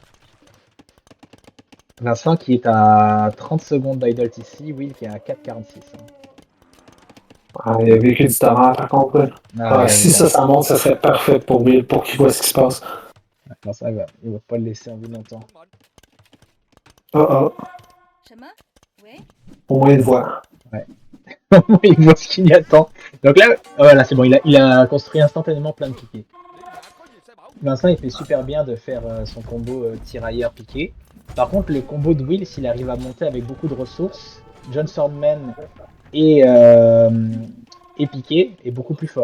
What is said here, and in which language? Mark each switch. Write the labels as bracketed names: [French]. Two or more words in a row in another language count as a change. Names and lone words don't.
[French] Vincent qui est à 30 secondes d'idle ici, Will qui est à 4,46. Hein. Ah, il a vécu du talent par contre. Ah, Si ça monte, ça serait parfait pour Bill, pour qu'il voit ce qui se passe. non, ça va. Il va pas le laisser en vie longtemps. Oh oh, [Chinese] 什么？喂？ [French] au moins une voix. Il voit ce qu'il y attend. Donc là, voilà, c'est bon, il a construit instantanément plein de piquets. Vincent, il fait super bien de faire son combo tirailleur piqué. Par contre, le combo de Will, s'il arrive à monter avec beaucoup de ressources, John Swordman et piqué est beaucoup plus fort.